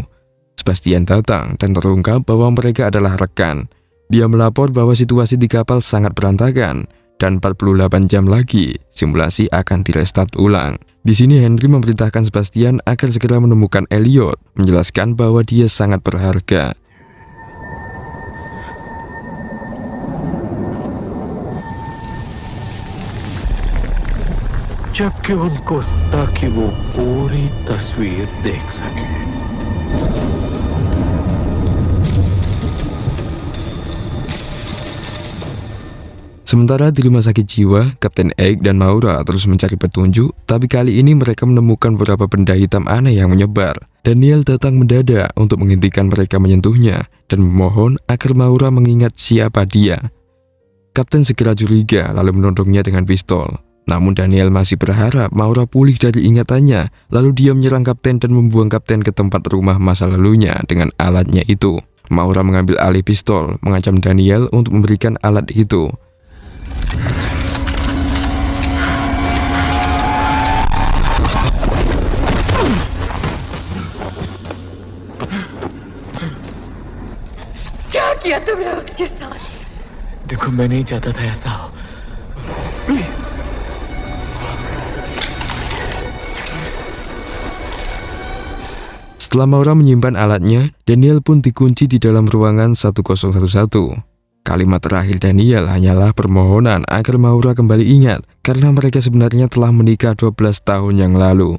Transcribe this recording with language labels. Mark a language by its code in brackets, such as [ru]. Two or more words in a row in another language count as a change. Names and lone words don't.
[id] Sebastian datang dan terungkap bahwa mereka adalah rekan. Dia melapor bahwa situasi di kapal sangat berantakan dan 48 jam lagi simulasi akan direstart ulang. Di sini Henry memerintahkan Sebastian agar segera menemukan Elliot, menjelaskan bahwa dia sangat berharga. [hi] जबकि उनको ताकि वो पूरी तस्वीर देख सके। [id] Sementara di rumah sakit jiwa, Kapten Egg dan Maura terus mencari petunjuk, tapi kali ini mereka menemukan beberapa benda hitam aneh yang menyebar. Daniel datang mendadak untuk menghentikan mereka menyentuhnya dan memohon agar Maura mengingat siapa dia. Kapten segera curiga lalu menodongnya dengan pistol. Namun Daniel masih berharap Maura pulih dari ingatannya, lalu dia menyerang Kapten dan membuang Kapten ke tempat rumah masa lalunya dengan alatnya itu. Maura mengambil alih pistol, mengancam Daniel untuk memberikan alat itu. [hi] क्या किया तुमने उसके साथ? देखो मैं नहीं चाहता था ऐसा हो। प्लीज। [id] Setelah Maura menyimpan alatnya, Daniel pun dikunci di dalam ruangan 1011. Kalimat terakhir Daniel hanyalah permohonan agar Maura kembali ingat, karena mereka sebenarnya telah menikah 12 tahun yang lalu.